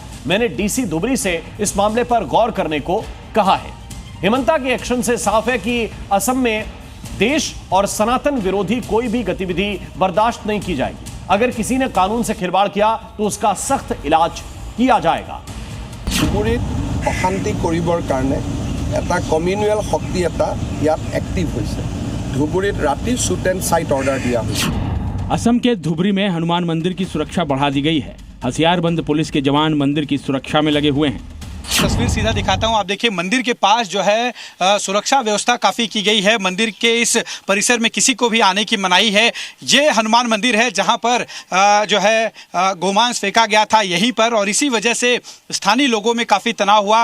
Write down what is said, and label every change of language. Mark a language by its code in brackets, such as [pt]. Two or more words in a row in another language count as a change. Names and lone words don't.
[hi] मैंने डीसी धुबरी से इस मामले पर गौर करने को कहा है। हिमंता के एक्शन से साफ है कि असम में देश और सनातन विरोधी कोई भी गतिविधि बर्दाश्त नहीं की जाएगी। अगर किसी ने कानून से खिलवाड़ किया तो उसका सख्त इलाज किया जाएगा। [as] ধুবুৰীত অশান্তি কৰিবৰ কাৰণে এটা কমিউনেল শক্তি এটা ইয়াত এক্টিভ হৈছে। ধুবুৰীত ৰাতি [en] shoot and sight order [as] দিয়া হৈছে। [hi] असम के धुबरी में हनुमान मंदिर की सुरक्षा बढ़ा दी गई है। हथियारबंद पुलिस के जवान मंदिर की सुरक्षा में लगे हुए हैं। तस्वीर सीधा दिखाता हूं। आप देखिए मंदिर के पास जो है सुरक्षा व्यवस्था काफ़ी की गई है। मंदिर के इस परिसर में किसी को भी आने की मनाही है। ये हनुमान मंदिर है जहां पर जो है गोमांस फेंका गया था यहीं पर, और इसी वजह से स्थानीय लोगों में काफ़ी तनाव हुआ।